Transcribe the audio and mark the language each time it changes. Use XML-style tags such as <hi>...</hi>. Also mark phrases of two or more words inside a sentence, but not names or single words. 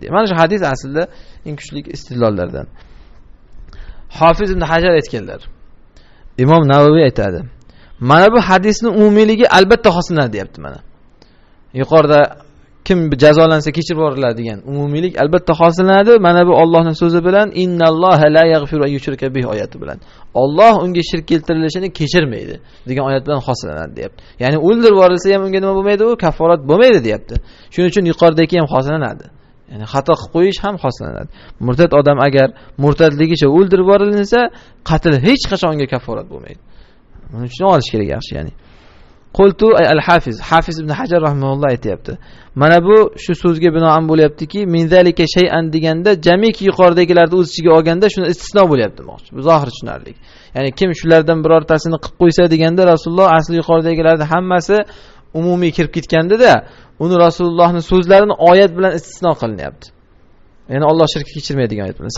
<uz>Mana shu hadis aslida eng kuchli istidlollardan. Hofiz ibn Hajar aytganlar. Imom Navoiy aytadi. Mana bu hadisning umumiyligi albatta xosinadi, deyapti mana. Yuqorida kim jazolansa kechirib yuboriladi degan umumiylik albatta hosillanadi. Mana bu Allohning so'zi bilan</uz> <ar>إن الله لا يغفر أن يشرك به</ar> <uz>oyati bilan. Alloh unga shirk keltirilishini kechirmaydi degan oyat bilan hosillanadi, deyapti. Ya'ni o'ldirib yuborilsa ham unga nima bo'lmaydi, u kaforat bo'lmaydi, deyapti. Shuning uchun yuqoridagi ham hosillanadi. Ya'ni xato qilib qo'yish ham hosillanadi. Murtad odam agar murtadligicha o'ldirib yuborilsa, qatl hech qachon unga kaforat bo'lmaydi. Buni uchun olish kerak yaxshi, ya'ni.</uz> <ar>قلت أي الحافظ,</ar> <uz>Hafiz ibn Hajar rahimahulloh aytayapti. Mana bu shu so'zga binoan bo'lyaptiki,</uz> <ar>من ذلك شيئا</ar> <uz>deganda jamiki yuqoridagilarni o'z ichiga olganda shuni istisno bo'lyapti demoqchi. Bu zohir tushunarli. Ya'ni kim shulardan birortasini qilib qo'ysa deganda Rasululloh asli yuqoridagilarning hammasi umumiy kirib ketganda-da, uni Rasulullohning so'zlarini oyat bilan istisno qilinyapti. Ya'ni Alloh shirkni kechirmaydigan oyat bilan.</uz>